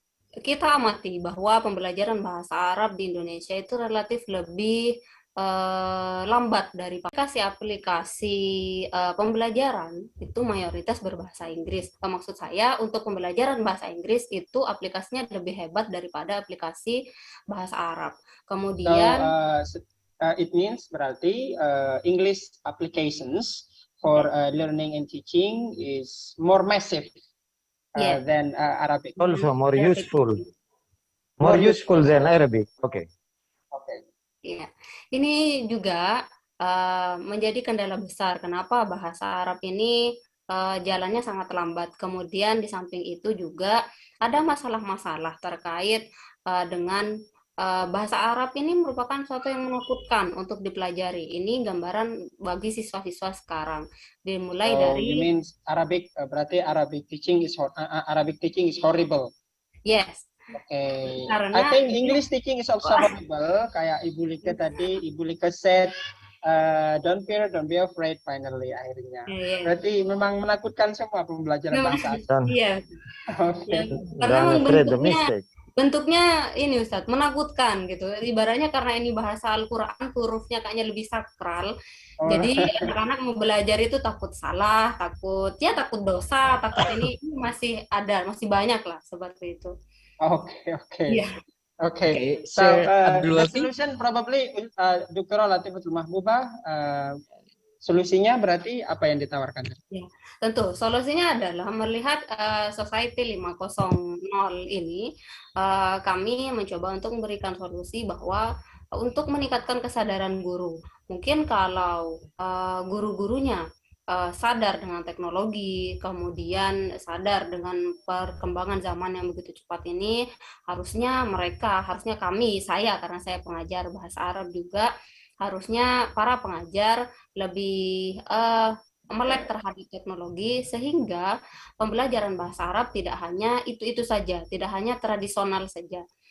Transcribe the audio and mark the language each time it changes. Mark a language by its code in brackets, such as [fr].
[id] Kita amati bahwa pembelajaran bahasa Arab di Indonesia itu relatif lebih lambat dari aplikasi pembelajaran itu mayoritas berbahasa Inggris. Maksud saya untuk pembelajaran bahasa Inggris itu aplikasinya lebih hebat daripada aplikasi bahasa Arab. Kemudian [en] it means [id] berarti [en] English applications for learning and teaching is more massive than Arabic. Also more useful. More useful than Arabic. Okay. [id] Iya, ini juga menjadi kendala besar. Kenapa bahasa Arab ini jalannya sangat lambat. Kemudian di samping itu juga ada masalah-masalah terkait dengan bahasa Arab ini merupakan sesuatu yang menakutkan untuk dipelajari. Ini gambaran bagi siswa-siswa sekarang. Dimulai dari. [en] You mean Arabic? [id] Berarti [en] Arabic teaching is horrible. Yes. Okay. [id] Karena [en] I think English teaching is also horrible. [id] Kayak Ibu Lika tadi, [en] Ibu Lika said, don't fear, don't be afraid. Finally, [id] akhirnya. Berarti memang menakutkan semua pembelajaran bahasa asing. Iya. [en] Okay. [id] Karena bentuknya ini Ustadz menakutkan gitu. Ibaratnya karena ini bahasa Al-Quran, hurufnya kayaknya lebih sakral. Jadi anak-anak mau belajar itu takut salah, takut dosa, takut ini masih banyak lah seperti itu. [en] Okay. So the solution probably Dr. [id] Latifatul Mahbubah, solusinya berarti apa yang ditawarkan? Ya, tentu solusinya adalah melihat Society 5.0 ini, kami mencoba untuk memberikan solusi bahwa untuk meningkatkan kesadaran guru. Mungkin kalau guru-gurunya sadar dengan teknologi, kemudian sadar dengan perkembangan zaman yang begitu cepat ini, harusnya saya karena saya pengajar bahasa Arab juga, harusnya para pengajar lebih melek terhadap teknologi sehingga pembelajaran bahasa Arab tidak hanya itu saja, tidak hanya tradisional saja.